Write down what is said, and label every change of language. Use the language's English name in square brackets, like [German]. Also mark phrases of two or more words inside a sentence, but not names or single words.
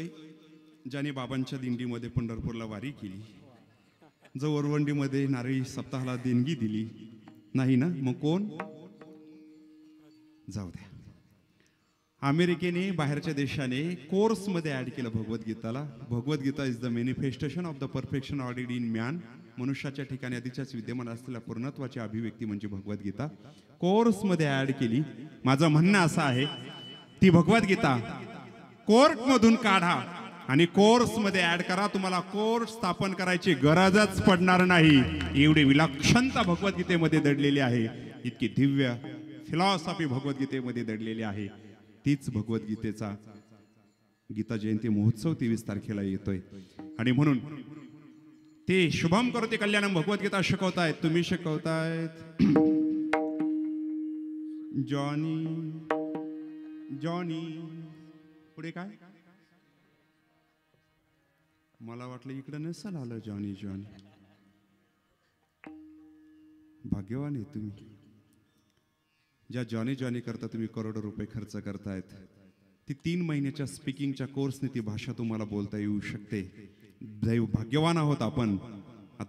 [Marathi] ज्याने बाबांच्या दिंडीमध्ये पंढरपूरला वारी केली, जो वरवंडीमध्ये नारळी सप्ताहाला देणगी दिली नाही ना, मग कोण? जाऊ द्या. अमेरिकेने, बाहेरच्या देशाने कोर्स मध्ये ऍड केलं भगवद्गीताला. [English] Bhagavad Gita is the manifestation of the perfection already in man. [Marathi] मनुष्याच्या ठिकाणी आधीच्याच विद्यमान असलेल्या पूर्णत्वाची अभिव्यक्ती म्हणजे भगवद्गीता. कोर्स मध्ये ऍड केली. माझं म्हणणं असं आहे, ती भगवद्गीता कोर्ट मधून काढा आणि कोर्स मध्ये ऍड करा. तुम्हाला कोर्स स्थापन करायची गरजच पडणार नाही. एवढी विलक्षणता भगवद्गीतेमध्ये दडलेली आहे, इतकी दिव्य फिलॉसॉफी भगवद्गीतेमध्ये दडलेली आहे. तीच भगवद्गीतेचा गीता जयंती महोत्सव 23 तारखेला येतोय आणि म्हणून ते [Sanskrit] शुभम करोति कल्याणम [Marathi] भगवद्गीता शिकवतायत, तुम्ही शिकवतायत. जॉनी जॉनी पुढे काय मला वाटलं इकडं नसेल आलं जॉनी जॉनी भाग्यवान आहे तुम्ही ज्या जॉनी जॉनी करता तुम्ही करोडो रुपये खर्च करतायत ती 3 महिन्याच्या स्पीकिंगच्या कोर्सने ती भाषा तुम्हाला बोलता येऊ शकते दैव भाग्यवान आहोत आपण आता